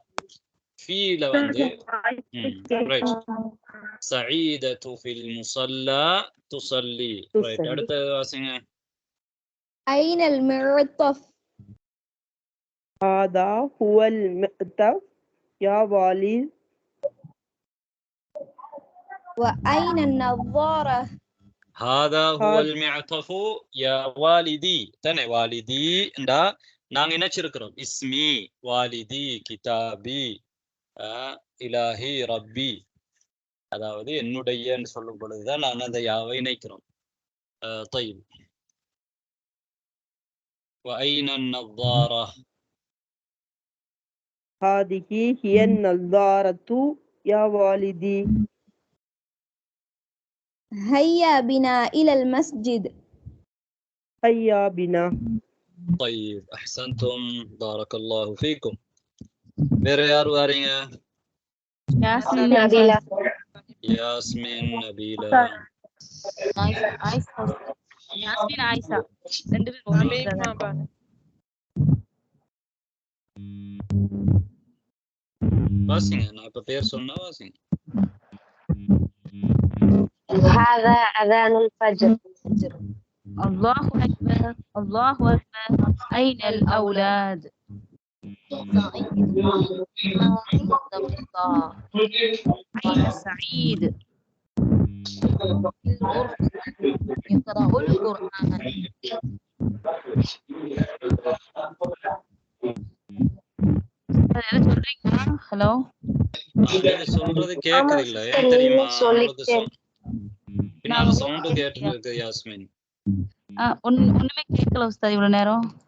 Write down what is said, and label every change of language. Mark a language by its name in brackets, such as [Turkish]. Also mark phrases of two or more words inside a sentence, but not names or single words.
[Arabic] ஃபீல ரைட். سعيدة في المصلى تصلي. [Tamil] ரைட், அடுத்து வாசிங்க. [Arabic] أين المعطف هذا هو المعطف يا والد وأين النظارة هذا هو المعطف يا والدي. [Tamil] தனே வாலிதி என்றா நாங்க நினைச்சிருக்கிறோம் [Arabic] اسمي والدي كتابي إلهي ربي, [Tamil] அதாவது என்னுடைய சொல்லும் பொழுதுதான் நாங்க அந்த யாவை இணைக்கிறோம். [Arabic] طيب وأين النظارة هذه هي النظارة يا والدي هيا بنا إلى المسجد. هيا بنا. طيب أحسنتم بارك الله فيكم. [Tamil] வேற யார் வாரீங்க? யாஸ்மின் நபீலா. யாஸ்மின் நபீலா. யாஸ்மின் ஆயிஷா. ரெண்டு பேரும் வாசிங்க, நான் இப்ப பேர் சொன்னா வாசிங்க. [Arabic] هذا أذان الفجر. الله أكبر الله أكبر. أين الأولاد؟ أين سعيد؟ يقرأ القرآن. [Tamil] ஹலோ, சொல்றது கேக்குது இல்ல, ஏன் தெரியுமா? பின்னால சவுண்ட் கேட்டுட்டு இருக்கு யாஸ்மின். ஒண்ணுமே கேட்கல உஸ்தாத் இவ்வளவு நேரம்.